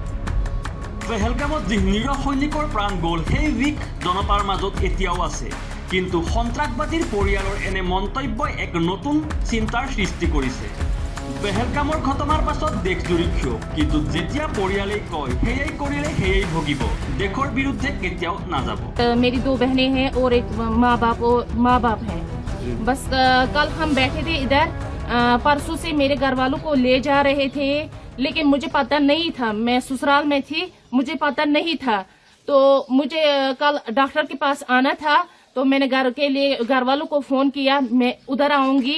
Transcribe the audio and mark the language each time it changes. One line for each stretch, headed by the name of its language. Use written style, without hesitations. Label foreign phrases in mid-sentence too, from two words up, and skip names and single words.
Assamese: পেহেলগামত যি নিৰীহ সৈনিকৰ প্ৰাণ গ'ল, সেই বিষ জনতাৰ মাজত এতিয়াও আছে। কিন্তু সন্ত্ৰাসবাদীৰ পৰিয়ালৰ এনে মন্তব্যই এক নতুন চিন্তাৰ সৃষ্টি কৰিছে। পেহেলগামৰ ঘটনাৰ পাছত দেশজুৰি ক্ষোভ, কিন্তু যেতিয়া পৰিয়ালে কয় সেয়াই কৰিলে সেয়াই ভুগিব, দেশৰ বিৰুদ্ধে কেতিয়াও নাযাব।
Hindi: मेरी दो बहनें हैं और एक माँ बाप हैं। बस कल हम बैठे थे इधर, परसों से मेरे घर वालों को ले जा रहे थे, लेकिन मुझे पता नहीं था, मैं ससुराल में थी, मुझे पता नहीं था। तो मुझे कल डॉक्टर के पास आना था, तो मैंने घर वालों को फोन किया, मैं उधर आऊंगी।